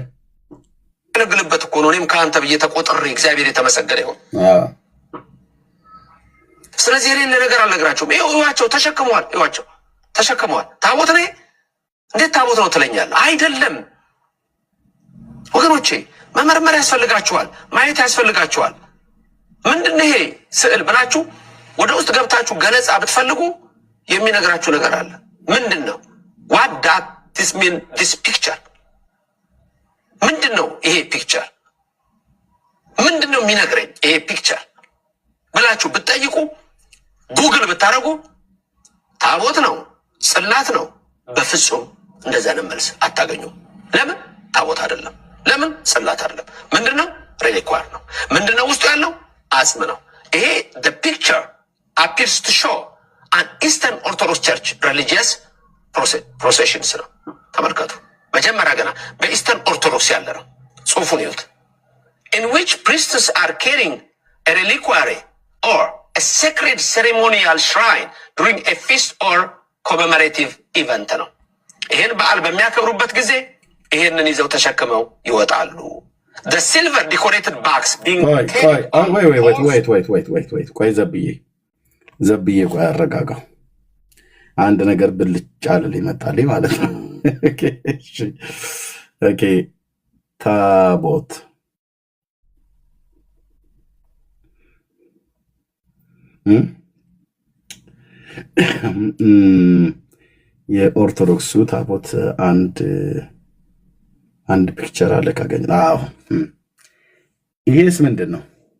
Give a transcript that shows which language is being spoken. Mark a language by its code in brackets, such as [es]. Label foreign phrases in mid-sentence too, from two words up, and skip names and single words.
[am] ገለግልበት እኮ ነው። እኔም ከአንተ ብዬ ተቆጥሬ እግዚአብሔር የተመሰገነ ይሁን። ስለዚህ የሌለ ነገር አልነግራቸውም። ይዋቸው ተሸክመዋል፣ ይዋቸው ተሸክመዋል። ታቦት ነኝ እንዴት ታቦት ነው ትለኛለህ? አይደለም ወገኖቼ፣ መመርመር ያስፈልጋችኋል፣ ማየት ያስፈልጋችኋል። ምንድን ይሄ ስዕል ብላችሁ ወደ ውስጥ ገብታችሁ ገለጻ ብትፈልጉ የሚነግራችሁ ነገር አለ። ምንድን ነው? [en] what does this mean, this picture? [am] ምንድን ነው ይሄ ፒክቸር? ምንድን ነው የሚነግረኝ ይሄ ፒክቸር ብላችሁ ብትጠይቁ፣ ጉግል ብታደርጉ ታቦት ነው ጽላት ነው በፍጹም እንደዛ ነው መልስ አታገኙም። ለምን? ታቦት አይደለም። ለምን? ጽላት አይደለም። ምንድነው? ሬሊኳር ነው። ምንድነው? ውስጡ ያለው አጽም ነው። ይሄ [en] the picture appears to show an Eastern Orthodox Church religious processions [am] ነው። ተመልከቱ። መጀመሪያ ገና በኢስተርን ኦርቶዶክስ ያለ ነው። ጽሑፉን ይዩት። [en] in which priests are carrying a reliquary or a sacred ceremonial shrine during a feast or commemorative event [am] ነው። ይሄን በዓል በሚያከብሩበት ጊዜ ይሄንን ይዘው ተሸክመው ይወጣሉ። [en] the silver decorated box being [am] ቆይ ዘብዬ ቆይ አረጋጋው። አንድ ነገር ብልጭ አለ ይመጣልኝ ማለት ነው። ኦኬ ታቦት የኦርቶዶክሱ ታቦት አንድ ፒክቸር አለ ካገኘ። አዎ ይሄስ ምንድን ነው?